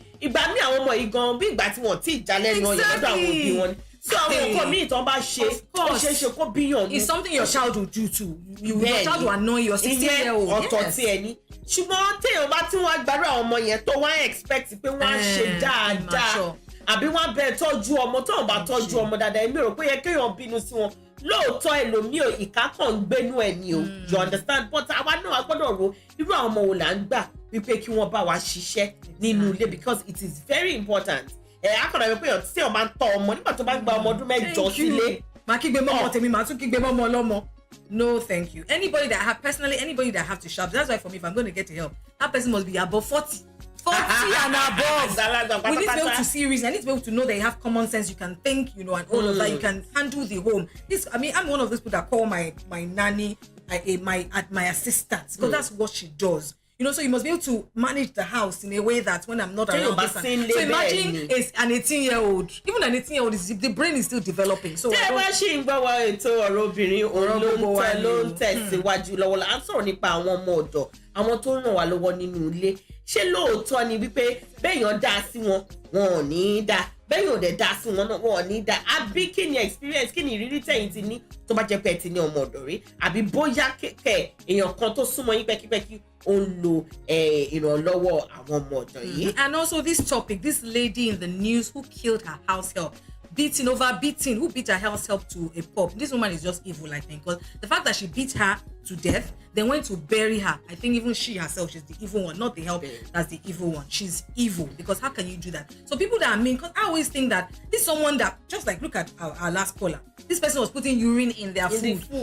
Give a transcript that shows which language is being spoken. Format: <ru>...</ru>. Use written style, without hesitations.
<yo>Ìgbà míì àwọn ọmọ yìí gan bí ìgbà tí wọ́n tí ì já lẹ́nu ọyàn lọ́dọ̀ àwọn òbí wọn. So àwọn nǹkan míì tán bá ṣe ó ṣeé ṣe kó bíyàn ní.</yo> <en>It's something your child will do too. Your child will annoy your 16-year-old.</en> <yo>Ọ̀tọ̀ tí ẹ ní. Ṣùgbọ́n téèyàn bá tí wọ́n á gbàdúrà àwọn ọmọ yẹn tó wọ́n á expect pé wọ́n á ṣe dáadáa. Àbí wọ́n bẹ tọ́jú ọmọ tó ń bá tọ́jú ọmọ dáadáa èmi rò pé yẹ kéèyàn bínú sí wọn lóòótọ́ ẹlòmíì ìka kan ń gbénú ẹ̀ ni o</yo> <en>you understand but</en> <yo>àwa náà a gbọ́dọ̀ ro irú àwọn ọmọ wo là ń gbà wípé kí wọ́n bá wa ṣiṣẹ́ nínú ilé</yo> <en>because it is very important</en> <yo>akọ̀dà wípé ọ̀tí tí wọ́n máa ń tọ́ ọmọ nígbà tó bá ń gba ọmọ ọdún mẹ́jọ sílé. màá kígbe mọ́mọ́ tèmi màá tún kígbe mọ́mọ́ ọlọ́mọ.</yo> <en>No, thank you. Anybody that have to shop, that's why for me, if I'm going to get help, that person must be above 40 and above. We need to be able to see reason. I need to be able to know that you have common sense. You can think, and all of that. You can handle the home. I'm one of those people that call my nanny my assistant because that's what she does. So you must be able to manage the house in a way that when I'm not around. So imagine an 18-year-old. Even an 18-year-old, the brain is still developing. So</en> <yo>tẹ́ ẹ bá ṣì ń gbọ́ wá ètò ọ̀rọ̀ obìnrin òun ló ń tẹ̀síwájú lọ́wọ́ là ń sọ̀rọ̀ nípa àwọn ọmọ ọ̀dọ̀ àwọn tó ràn wá lọ́wọ́ nínú ilé ṣé lóòótọ́ ni wípé béèyàn dá sí wọn ò ní í dá bẹ́ẹ̀ yóò dẹ̀ dá sí wọn náà wọn ò ní dá àbí kí ni experience kí ni ìrírí tẹ̀yìn ti ní tó bá jẹ́ pé ẹ ti ní ọmọ ọ̀dọ̀ rí àbí bóyá kẹ̀kẹ́ èèyàn kan tó súnmọ́ yín pẹ́kípẹ́kí ó ń lo ìrànlọ́wọ́ àwọn ọmọ ọ̀dọ̀ yìí.</yo> <en>And also this topic, this lady in the news who killed her house help, who beat her house help to a pulp. This woman is just evil, I think, because the fact that she beat her to death, then went to bury her. I think even she herself, she's the evil one, not the help that's the evil one. She's evil, because how can you do that? So people that are mean, because I always think that this is someone that, just like look at our last caller, this person was putting urine in their food.</en>